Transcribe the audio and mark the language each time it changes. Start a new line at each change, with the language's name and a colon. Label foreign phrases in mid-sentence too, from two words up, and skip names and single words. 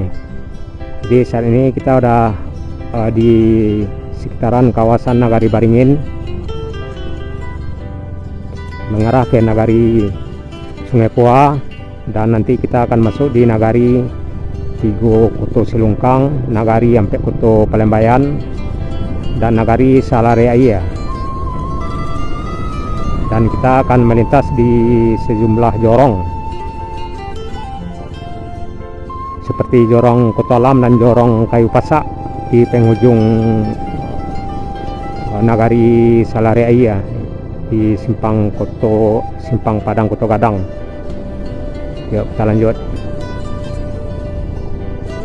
Indonesian: Jadi saat ini kita udah di sekitaran kawasan nagari Baringin, mengarah ke nagari Sungai Pua, dan nanti kita akan masuk di nagari Tigo Koto Silungkang, nagari Ampek Koto Palembayan, dan nagari Salarehaya. Dan kita akan melintas di sejumlah jorong seperti jorong Koto Alam dan jorong Kayu Pasak di penghujung nagari Salarehaya di Simpang Padang Koto Gadang. Yuk kita lanjut.